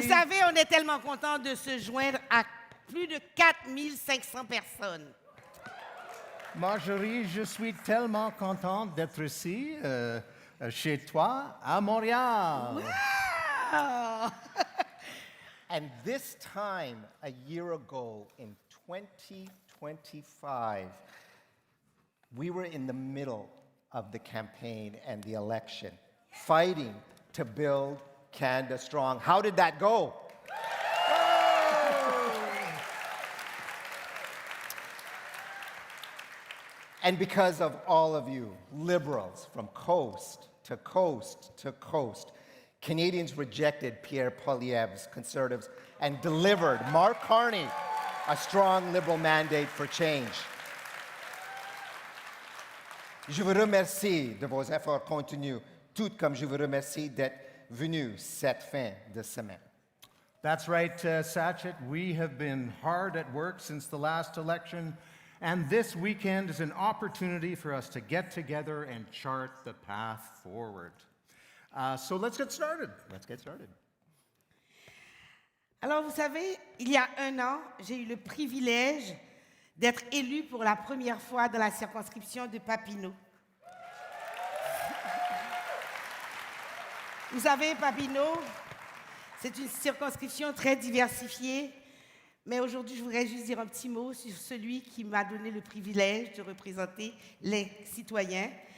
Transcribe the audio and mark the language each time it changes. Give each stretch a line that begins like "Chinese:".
French: Vous savez, on est tellement contents de se joindre à plus de 4500 personnes. Marjorie, je suis tellement contente d'être ici, chez toi, à Montréal. Wow!
English: And this time, a year ago, in 2025, we were in the middle of the campaign and the election, fighting to build Canada strong. How did that go? And because of all of you, Liberals from coast to coast to coast, Canadians rejected Pierre Poilievre's Conservatives and delivered Mark Carney a strong Liberal mandate for change.
French: Je vous remercie de vos efforts continus, tout comme je vous remercie d'être venu cette fin de semaine.
English: That's right, Sachet. We have been hard at work since the last election, and this weekend is an opportunity for us to get together and chart the path forward. So let's get started. Let's get started.
French: Alors, vous savez, il y a un an, j'ai eu le privilège d'être élu pour la première fois dans la circonscription de Papineau. Vous savez, Papineau, c'est une circonscription très diversifiée, mais aujourd'hui, je voudrais juste dire un petit mot sur celui qui m'a donné le privilège de représenter les citoyens.